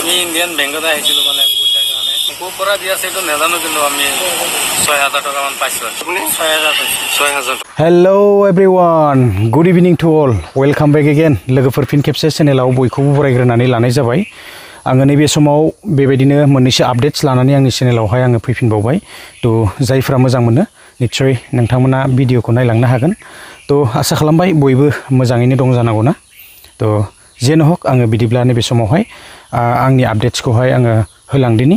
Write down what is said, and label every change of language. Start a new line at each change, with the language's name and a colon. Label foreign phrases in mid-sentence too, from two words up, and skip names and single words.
Assamese: ইন্ডিয়ান বেংকত আহিছিলো মানে পইচাৰ কাৰণে ক'ৰ পৰা দি আছে এইটো নাজানো কিন্তু আমি ৬,০০০ টকামান পাইছো। আপুনি ৬,০০০ পাইছে? ৬,০০০।
English: Hello everyone, good evening to all, welcome back again.
Bodo: लोगोफोर फिन खेबसे चेनेलाव बयखौबो बरायग्रोनानै लानाय जाबाय। आङो नैबे समाव बेबायदिनो मोननैसो आपडेट्स लानानै आंनि चेनेलावहाय आङो फैफिनबावबाय। तो जायफ्रा मोजां मोनो निश्चय नोंथांमोना भिडिअखौ नायलांनो हागोन। तो आसा खालामबाय बयबो मोजाङैनो दं जानांगौ ना। तो जेन हक आङो बिदिब्ला नैबे समावहाय आंनि आपडेट्सखौहाय आङो होलांदिनि।